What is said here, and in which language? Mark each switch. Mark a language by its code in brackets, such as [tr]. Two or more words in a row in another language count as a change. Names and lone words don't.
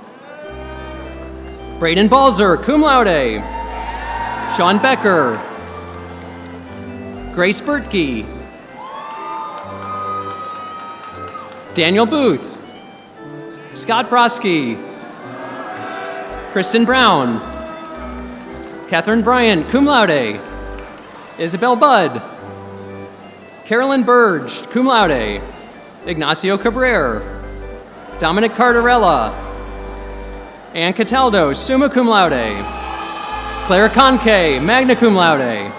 [en] Braden Balzer, cum laude. Sean Becker. Grace Bertke. Daniel Booth. Scott Broski. Kristen Brown. Catherine Bryant, cum laude. Isabel Budd. Carolyn Burge, cum laude. Ignacio Cabrera. Dominic Cardarella. Ann Cataldo, summa cum laude. Claire Conke, magna cum laude.